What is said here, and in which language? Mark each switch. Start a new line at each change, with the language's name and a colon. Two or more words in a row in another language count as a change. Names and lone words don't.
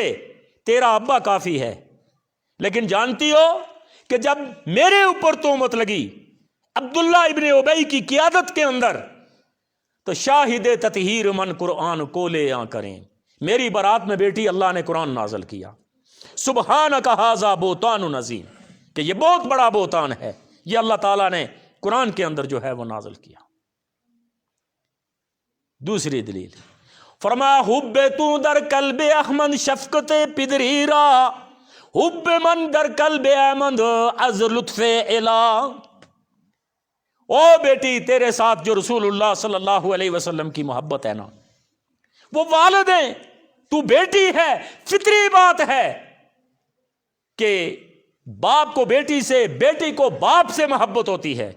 Urdu: تیرا ابا کافی ہے، لیکن جانتی ہو کہ جب میرے اوپر تہمت لگی عبداللہ ابن ابی کی قیادت کے اندر، تو شاہد تطہیر من قرآن کو لے آ کریں، میری برات میں بیٹی اللہ نے قرآن نازل کیا،
Arabic: سبحانک ھذا بہتان عظیم،
Urdu: کہ یہ بہت بڑا بہتان ہے، یہ اللہ تعالیٰ نے قرآن کے اندر جو ہے وہ نازل کیا۔ دوسری دلیل، فرمایا
Persian: حب تو در قلب احمد شفقت پدری را، حب من در قلب احمد از لطف الہ۔
Urdu: او بیٹی تیرے ساتھ جو رسول اللہ صلی اللہ علیہ وسلم کی محبت ہے نا، وہ والد ہیں، تو بیٹی ہے، فطری بات ہے کہ باپ کو بیٹی سے، بیٹی کو باپ سے محبت ہوتی ہے۔